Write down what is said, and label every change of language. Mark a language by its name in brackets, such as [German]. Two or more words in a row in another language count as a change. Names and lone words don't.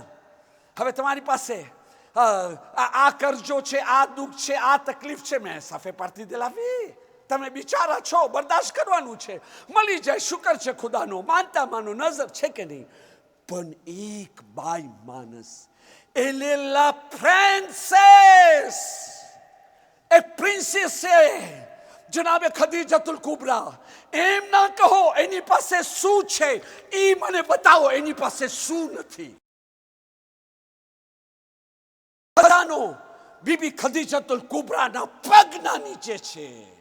[Gujarati] હવે તમારી પાસે આ કરજો છે, આ દુઃખ છે, આ તકલીફ છે, મેં સાફે પાડતી દેલાવી. તમે બિચારા છો, બરદાસ્ત કરવાનું છે, મળી જાય, શુકર છે ખુદાનો, માનતા માનો, નજર છે કે નહીં. પણ એક બાઈ માણસ, [French] elle est la princesse, [Gujarati] એક પ્રિન્સેસ છે જનાબે ખદીજતુલ કુબરા. એમ ના કહો એની પાસે શું છે, ઈ મને બતાવો એની પાસે શું નથી. બધાનો બીબી ખદીજતુલ કુબરાના પગના નીચે છે.